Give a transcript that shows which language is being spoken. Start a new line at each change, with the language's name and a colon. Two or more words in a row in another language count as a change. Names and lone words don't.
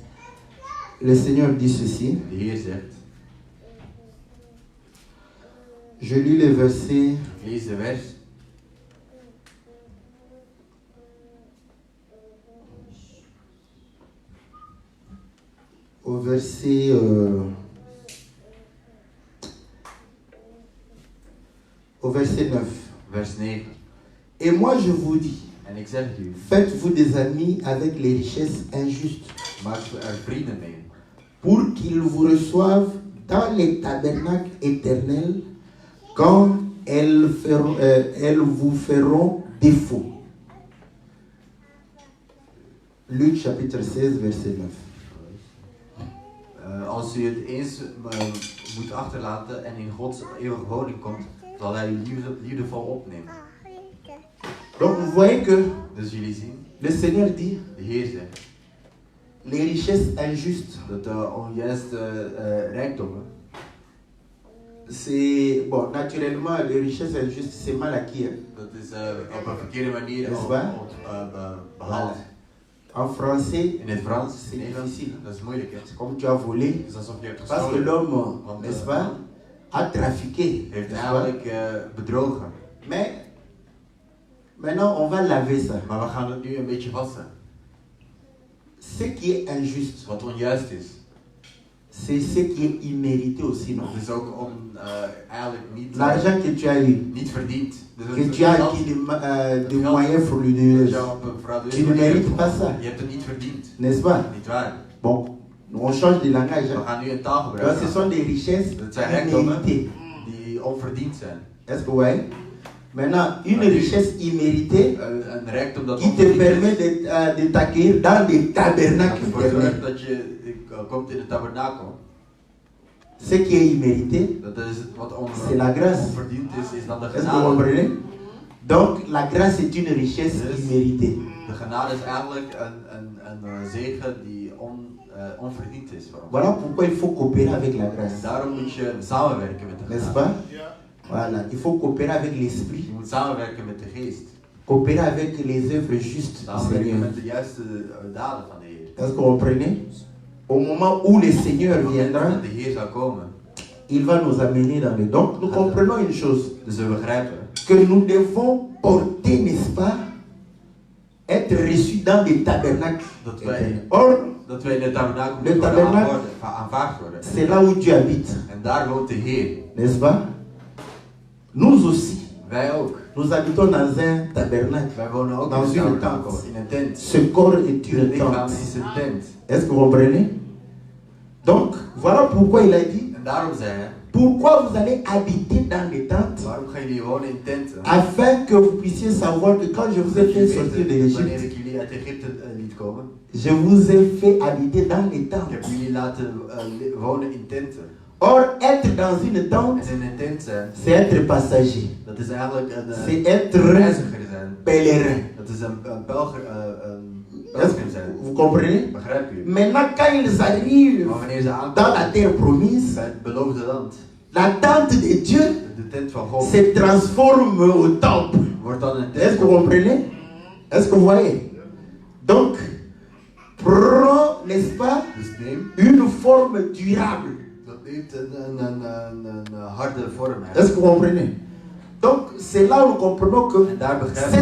French: 16. 16. Le Seigneur dit ceci.
Dutch: De Heer zegt,
French: Je lis le verset
Dutch: ik lees de vers
French: au verset au verset 9.
Dutch: vers 9.
French: Et moi je vous dis,
Dutch: En ik zeg het u,
French: faites-vous des amis avec les richesses injustes,
Dutch: maak er vrienden mee,
French: pour qu'ils vous reçoivent dans les tabernacles éternels quand elles vous feront défaut. Luc chapitre 16, verset 9.
Dutch: Als u het eens moet achterlaten en in Gods eeuwige woning komt, zal hij u liefdevol opnemen.
French: Donc vous voyez que
Dutch: Dus jullie zien,
French: le Seigneur dit,
Dutch: de Heer zegt
French: les richesses injustes,
Dutch: dat de onjuiste rijkdommen,
French: c'est, bon, naturellement, les richesses injustes, c'est mal acquis. Hein.
Dutch: dat is op een verkeerde manier Is waar? behaald.
French: En français,
Dutch: In het Frans,
French: c'est
Dutch: in Nederlands,
French: difficile.
Dutch: dat is moeilijk. Hè?
French: C'est comme tu as volé,
Dutch: Het is alsof je hebt
French: parce que
Dutch: gestolen.
French: l'homme,
Dutch: Want,
French: n'est-ce pas, a trafiqué.
Dutch: heeft
French: n'est-ce pas?
Dutch: eigenlijk bedrogen.
French: Mais maintenant, on va laver ça.
Dutch: Maar we gaan het nu een beetje wassen.
French: Ce qui est injuste,
Dutch: Wat onjuist is.
French: c'est ce qui est immérité aussi, non?
Dutch: Het is ook eigenlijk
French: L'argent que tu as eu,
Dutch: niet verdiend. Dus
French: que
Dutch: het
French: tu as
Dutch: geld
French: acquis de
Dutch: geld
French: moyens
Dutch: dat
French: frauduleux,
Dutch: je op een frauduleuse
French: tu ne
Dutch: manier
French: mérites
Dutch: hebt
French: pas
Dutch: gewonnen.
French: ça,
Dutch: Je hebt het niet verdiend.
French: n'est-ce pas?
Dutch: Niet waar.
French: Bon, on change de langage.
Dutch: We
French: Hein?
Dutch: gaan nu een taal
French: Donc,
Dutch: gebruiken.
French: ce sont des richesses
Dutch: Dat zijn rijkdommen
French: imméritées.
Dutch: die onverdiend zijn.
French: Est-ce que vous voyez? Maintenant, une richesse imméritée
Dutch: Een rijkdom dat
French: qui te
Dutch: onverdiend
French: permet
Dutch: is.
French: de t'accueillir dans des
Dutch: Dat
French: tabernacles
Dutch: ervoor
French: éternels.
Dutch: zorgt dat je komt in de tabernakel.
French: Ce qui est immérité,
Dutch: Dat is wat
French: c'est la grâce.
Dutch: onverdiend is dan de
French: Est-ce que vous
Dutch: genade.
French: comprenez? Donc, la grâce est une richesse Yes. imméritée.
Dutch: De genade is eigenlijk een zegen die onverdiend is voor ons.
French: Voilà pourquoi il faut coopérer avec la
Dutch: En
French: grâce.
Dutch: daarom moet je samenwerken met de
French: N'est-ce
Dutch: genade.
French: pas? Voilà, il faut coopérer avec l'esprit,
Dutch: Je moet samenwerken met de geest.
French: coopérer avec les œuvres justes du
Dutch: Samenwerken
French: Seigneur.
Dutch: met de juiste daden van de Heer.
French: Est-ce que vous comprenez? Au moment où le Seigneur viendra,
Dutch: Dat de Heer zal komen.
French: il va nous amener dans le... Donc, nous comprenons une chose,
Dutch: Dus we begrijpen
French: que nous devons porter, n'est-ce pas, être reçus dans des tabernacles.
Dutch: dat wij,
French: éternels. Or,
Dutch: dat wij in de tabernakel
French: Le
Dutch: moeten worden
French: tabernacle.
Dutch: aanvaard worden.
French: c'est là où Dieu habite,
Dutch: En daar woont de Heer.
French: n'est-ce pas? Nous aussi,
Dutch: Wij ook.
French: nous habitons dans un tabernacle.
Dutch: Wij wonen ook
French: Dans
Dutch: in
French: une
Dutch: een tabernakel,
French: tente.
Dutch: in een tent.
French: Ce corps est
Dutch: Het
French: une
Dutch: lichaam
French: tente.
Dutch: is een tent.
French: Est-ce que vous comprenez? Donc, voilà pourquoi il a dit,
Dutch: En daarom zei hij,
French: pourquoi vous allez habiter dans les tentes,
Dutch: waarom gaan jullie wonen in tenten?
French: afin que vous puissiez savoir que quand je vous ai fait sortir de
Dutch: Wanneer
French: l'Égypte,
Dutch: ik jullie uit Egypte liet komen,
French: je vous ai fait habiter dans les
Dutch: ik heb
French: tentes.
Dutch: jullie laten wonen in tenten.
French: Or, être dans une tente,
Dutch: En in een tent zijn,
French: c'est être passager,
Dutch: dat is eigenlijk
French: c'est
Dutch: een
French: être
Dutch: reiziger zijn.
French: pèlerin.
Dutch: Dat is een pelgrim
French: Est-ce que
Dutch: zijn.
French: vous comprenez?
Dutch: Begrijp je?
French: Maintenant, quand ils arrivent
Dutch: Maar wanneer ze
French: dans
Dutch: aankomen
French: la terre promise,
Dutch: bij het beloofde land,
French: la tente de Dieu
Dutch: de tent van God,
French: se transforme au temple.
Dutch: wordt dan een
French: Est-ce
Dutch: tent
French: que vous comprenez? Est-ce que vous voyez? Donc, prends, n'est-ce pas,
Dutch: Dus neem,
French: une forme durable.
Dutch: dat neemt een harde vorm.
French: Est-ce que vous comprenez? Donc, c'est là où nous comprenons que
Dutch: En daar begrijpen